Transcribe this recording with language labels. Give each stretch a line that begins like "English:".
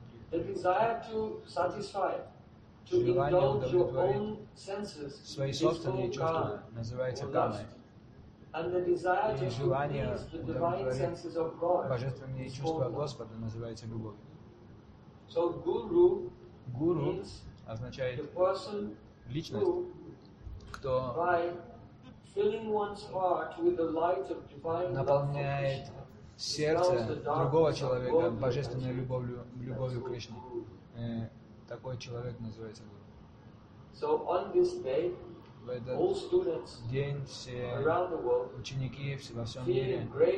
English: The desire to satisfy, to indulge your own senses,
Russian: свои собственные чувства называется камой.
English: And the desire to please the divine senses of God.
Russian: Божественные чувства Господа называются любовью.
English: So guru,
Russian: guru означает
English: the person
Russian: личность, кто
English: by filling one's heart with the light of divine
Russian: наполняет
English: love,
Russian: сердце другого человека божественной любовью Кришны. Такой человек называется guru.
English: So on this day
Russian: в этот день все ученики во всем мире